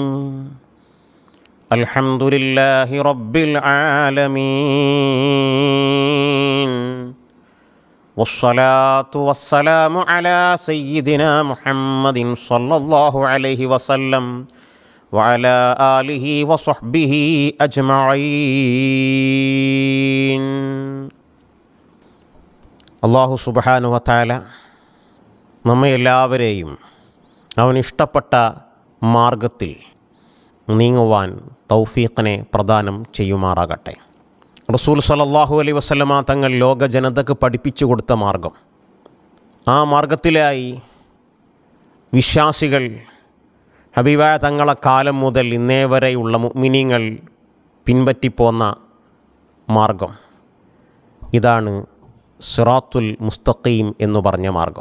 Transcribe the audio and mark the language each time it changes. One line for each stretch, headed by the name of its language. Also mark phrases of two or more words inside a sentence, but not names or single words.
Arabic: الحمد لله رب العالمين، والصلاة والسلام على سيدنا محمد صلى الله عليه وسلم وعلى آله وصحبه أجمعين. الله سبحانه وتعالى
Malayalam: നമ്മെ എല്ലാവരെയും അവനിഷ്ടപ്പെട്ട മാർഗത്തിൽ നീങ്ങുവാൻ തൗഫീഖിനെ പ്രദാനം ചെയ്യുമാറാകട്ടെ. റസൂൽ
Arabic: صلى الله عليه وسلم
Malayalam: തങ്ങൾ ലോക ജനതയ്ക്ക് പഠിപ്പിച്ചു കൊടുത്ത മാർഗം, ആ മാർഗത്തിലായി വിശ്വാസികൾ ഹബീബായ തങ്ങളെ കാലം മുതൽ ഇന്നേ വരെയുള്ള മുഅ്മിനീങ്ങൾ പിൻപറ്റിപ്പോന്ന മാർഗം, ഇതാണ്
Arabic: الصراط المستقيم
Malayalam: എന്ന് പറഞ്ഞ മാർഗം.